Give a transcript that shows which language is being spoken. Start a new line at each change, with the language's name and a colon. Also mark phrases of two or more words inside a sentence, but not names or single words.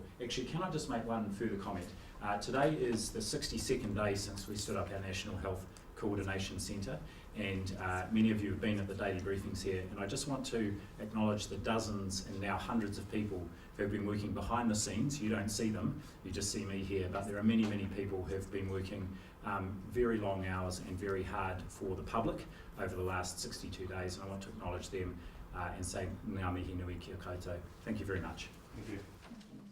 English: Actually, can I just make one further comment? Today is the 62nd day since we stood up our National Health Coordination Centre, and many of you have been at the daily briefings here, and I just want to acknowledge the dozens and now hundreds of people who have been working behind the scenes. You don't see them, you just see me here, but there are many, many people who have been working very long hours and very hard for the public over the last 62 days, and I want to acknowledge them and say
Māori: ngā mihi nui kia koutou.
English: Thank you very much. Thank you.